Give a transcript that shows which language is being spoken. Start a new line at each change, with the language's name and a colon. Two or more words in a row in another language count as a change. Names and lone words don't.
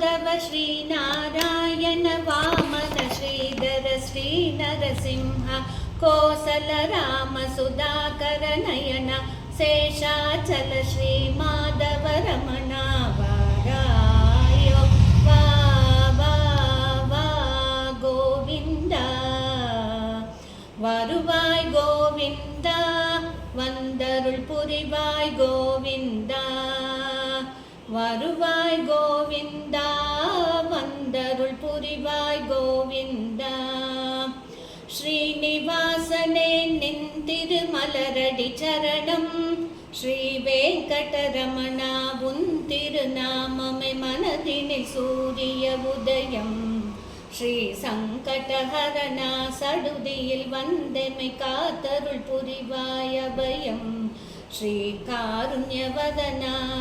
Sanskrit: श्रीनारायण वामन श्रीधर श्रीनरसिंह कोसल राम सुधाकर नयन शेषाचल श्रीमाधव रमण वारायो वा वा वा गोविंदा
Tamil: வருவாய் கோவிந்தா வந்தருள் புரிவாய் கோவிந்தா வருவாய் கோவிந்தா வந்தருள் புரிவாய் கோவிந்தா ஸ்ரீனிவாசனே நின் திருமலரடி சரணம் ஸ்ரீ வெங்கடரமணா உன் திருநாமமே மனதினில் சூரிய உதயம் ஸ்ரீ சங்கடஹரணா சடுதியில் வந்தெமை காத்தருள் புரிவாய் அபயம் ஸ்ரீ காருண்யவதனா